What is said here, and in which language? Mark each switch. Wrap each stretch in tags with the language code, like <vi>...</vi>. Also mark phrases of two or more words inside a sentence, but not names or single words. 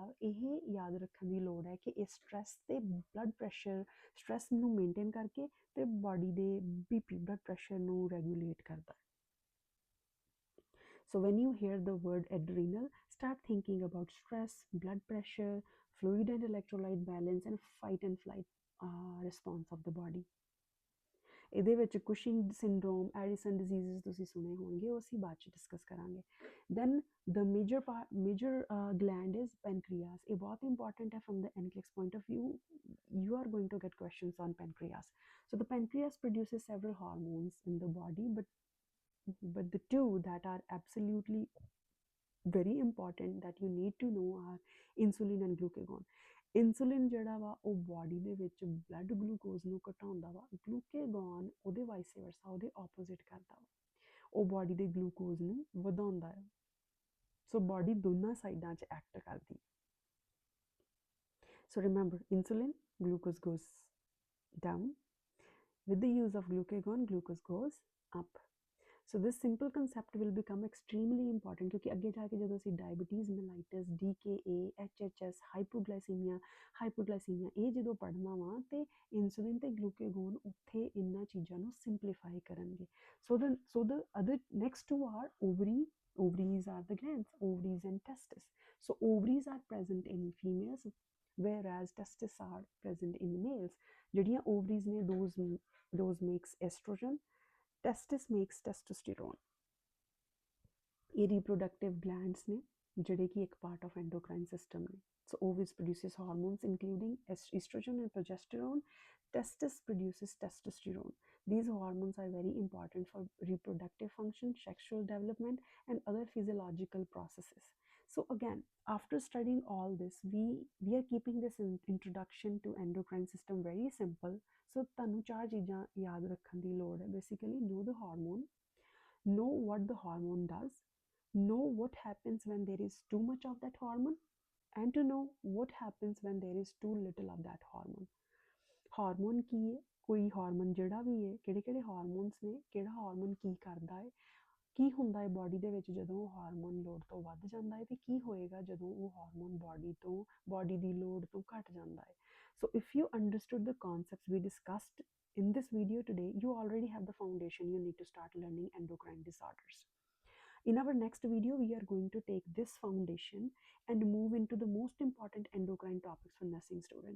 <pa>ਇਹ ਯਾਦ ਰੱਖਣ ਦੀ ਲੋੜ ਹੈ ਕਿ ਇਹ stress ਤੇ</pa> <en>blood pressure,</en> <pa>stress ਨੂੰ maintain ਕਰਕੇ ਤੇ body ਦੇ BP</pa> <en>blood pressure</en> <pa>ਨੂੰ regulate ਕਰਦਾ।</pa> <en>So when you hear the word adrenal, start thinking about stress, blood pressure, fluid and electrolyte balance and fight and flight response of the body.</en> <pa>ਇਹਦੇ ਵਿੱਚ ਕੁਸ਼ਿੰਗ ਸਿੰਡਰੋਮ, ਐਡੀਸਨ ਡਿਜ਼ੀਜ਼ਸ ਤੁਸੀਂ ਸੁਣੇ ਹੋਣਗੇ, ਉਹ ਅਸੀਂ ਬਾਅਦ ਚ ਡਿਸਕਸ ਕਰਾਂਗੇ।</pa> <en>then the major gland is pancreas.</en> <pa>ਇਹ ਬਹੁਤ ਇੰਪੋਰਟੈਂਟ ਹੈ</pa> <en>from the NCLEX point of view. You are going to get questions on pancreas. So the pancreas produces several hormones in the body, but the two that are absolutely very important that you need to know are insulin and glucagon.</en> <pa>Insulin ਜਿਹੜਾ ਵਾ ਉਹ body ਦੇ ਵਿੱਚ</pa> <en>blood glucose</en> <pa>ਨੂੰ ਘਟਾਉਂਦਾ ਵਾ, glucagon ਉਹਦੇ</pa> <en>vice versa</en> <pa>ਉਹਦੇ opposite ਕਰਦਾ ਵਾ, ਉਹ body ਦੇ glucose ਨੂੰ ਵਧਾਉਂਦਾ ਹੈ। So body ਦੋਨਾਂ ਸਾਈਡਾਂ 'ਚ act ਕਰਦੀ।</pa> <en>So remember, insulin, glucose goes down. With the use of glucagon, glucose goes up. So this simple concept will become extremely important</en> <pa>ਕਿਉਂਕਿ ਅੱਗੇ ਜਾ ਕੇ ਜਦੋਂ ਅਸੀਂ ਡਾਇਬੀਟੀਜ਼, ਮੈਲਾਈਟਿਸ, DKA, HHS, ਹਾਈਪੋਗਲਾਈਸੀਮੀਆ ਇਹ ਜਦੋਂ ਪੜ੍ਹਨਾ ਵਾ ਤੇ ਇਨਸੂਲਿਨ ਤੇ ਗਲੂਕੇਗੋਨ ਉੱਥੇ ਇਹਨਾਂ ਚੀਜ਼ਾਂ ਨੂੰ ਸਿੰਪਲੀਫਾਈ ਕਰਨਗੇ।</pa> <en>So the other next two are ovaries are the glands, ovaries and testes. So ovaries are present in females whereas testes are present in males.</en> <pa>ਜਿਹੜੀਆਂ ovaries ਨੇ</pa> <en>those makes estrogen, testis makes testosterone.</en> <pa>ਇਹ</pa> <en>reproductive glands</en> <pa>ਨੇ ਜਿਹੜੇ ਕਿ ਇੱਕ</pa> <en>part of endocrine system</en> <pa>ਨੇ.</pa> <en>So ovaries produces hormones including estrogen and progesterone. Testis produces testosterone. These hormones are very important for reproductive function, sexual development, and other physiological processes. So again, after studying all this, we are keeping this introduction to endocrine system very simple.</en> <pa>So ਤੁਹਾਨੂੰ ਚਾਰ ਚੀਜ਼ਾਂ ਯਾਦ ਰੱਖਣ ਦੀ ਲੋੜ ਹੈ.</pa> <en>Basically, know the hormone, know what the hormone does, know what happens when there is too much of that hormone, and to know what happens when there is too little of that hormone.</en> <pa>ਹਾਰਮੋਨ ਕੀ ਹੈ, ਕੋਈ ਹਾਰਮੋਨ ਜਿਹੜਾ ਵੀ ਹੈ, ਕਿਹੜੇ ਕਿਹੜੇ ਹਾਰਮੋਨਸ ਨੇ, ਕਿਹੜਾ ਹਾਰਮੋਨ ਕੀ ਕਰਦਾ ਹੈ, ਕੀ ਹੁੰਦਾ ਹੈ ਬਾਡੀ ਦੇ ਵਿੱਚ ਜਦੋਂ ਉਹ ਹਾਰਮੋਨ ਲੋੜ ਤੋਂ ਵੱਧ ਜਾਂਦਾ ਹੈ, ਤੇ ਕੀ ਹੋਏਗਾ ਜਦੋਂ ਉਹ ਹਾਰਮੋਨ ਬਾਡੀ ਦੀ ਲੋੜ ਤੋਂ ਘਟ ਜਾਂਦਾ ਹੈ.</pa> <en>So if you understood the concepts we discussed in this video today, you already have the foundation you need to start learning endocrine disorders. In our next video, we are going to take this foundation and move into the most important endocrine topics for nursing students.</en>